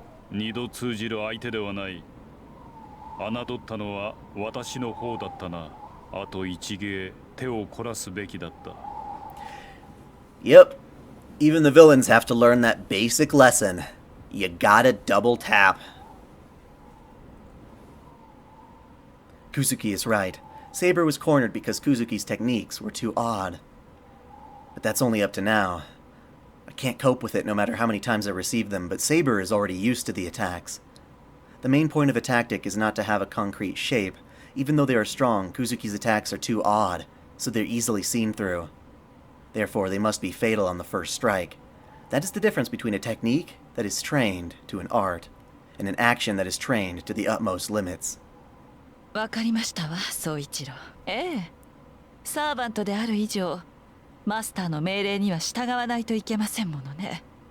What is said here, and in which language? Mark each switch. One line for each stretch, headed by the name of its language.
Japanese: 二度通じる相手ではない。侮ったのは私の方だったな。あと一芸手を凝らすべきだった。
English: Yep. Even the villains have to learn that basic lesson. You gotta double tap. Kuzuki is right. Saber was cornered because Kuzuki's techniques were too odd. But that's only up to now. I can't cope with it no matter how many times I receive them, but Saber is already used to the attacks. The main point of a tactic is not to have a concrete shape. Even though they are strong, Kuzuki's attacks are too odd, so they're easily seen through. Therefore, they must be fatal on the first strike. That is the difference between a technique that is trained to an art, and an action that is trained to the utmost limits.
Japanese: わかりましたわ、宗一郎。ええ。サーバントである以上、マスターの命令には従わないといけませんものね。